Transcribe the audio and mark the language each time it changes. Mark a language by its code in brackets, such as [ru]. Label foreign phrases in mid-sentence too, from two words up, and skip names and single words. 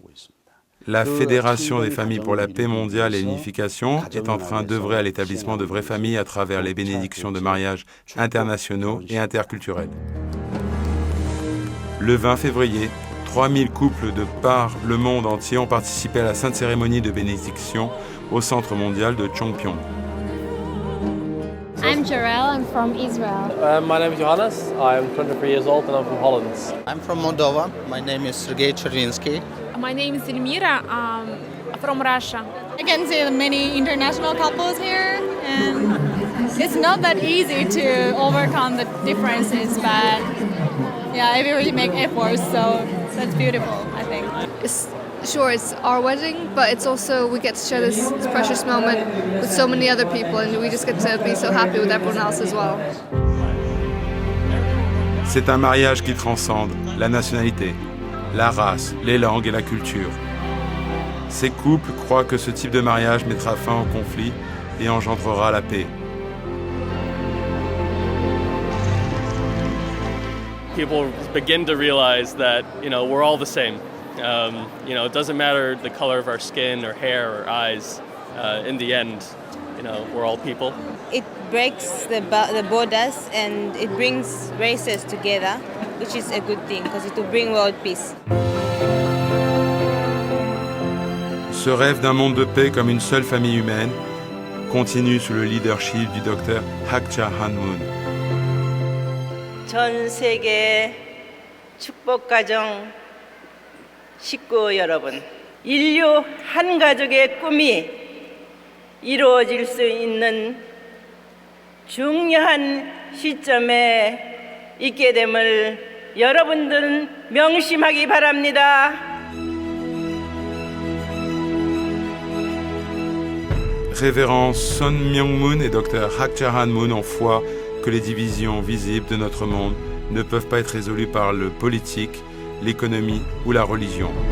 [fr] La Fédération des familles pour la paix mondiale et l'unification est en train d'œuvrer à l'établissement de vraies familles à travers les bénédictions de mariage internationaux et interculturels. Le 20 février, 3000 couples de par le monde entier ont participé à la sainte cérémonie de bénédiction au Centre mondial de Chongpyong. [en] I'm Jarell, I'm from Israel. My name is Johannes, I'm 23 years old and I'm from Holland. I'm from Moldova, my name is Sergei Chervinsky. My name is Elmira, from Russia. I can see many international couples here, and it's not that easy to overcome the differences, but yeah, everybody make efforts, so that's beautiful, I think. Sure, it's our wedding, but it's also we get to share this precious moment with so many other people, and we just get to be so happy with everyone else as well. [fr] C'est un mariage qui transcende la nationalité, la race, les langues et la culture. Ces couples croient que ce type de mariage mettra fin au conflit et engendrera la paix. [en] People begin to realize that, we're all the same. It doesn't matter the color of our skin or hair or eyes. In the end, we're all people. It breaks the borders and it brings races together, which is a good thing because it will bring world peace. [fr] Ce rêve d'un monde de paix comme une seule famille humaine continue sous le leadership du docteur Hak Ja Han Moon. [ko] 전 세계 축복가정 식구 여러분, 인류 한 가족의 꿈이 이루어질 수 있는 중요한 시점에 있게 됨을 여러분들은 명심하기 바랍니다. [fr] Révérend Sun Myung Moon et Dr Hak Ja Han Moon ont foi que les divisions visibles de notre monde ne peuvent pas être résolues par le politique, l'économie ou la religion.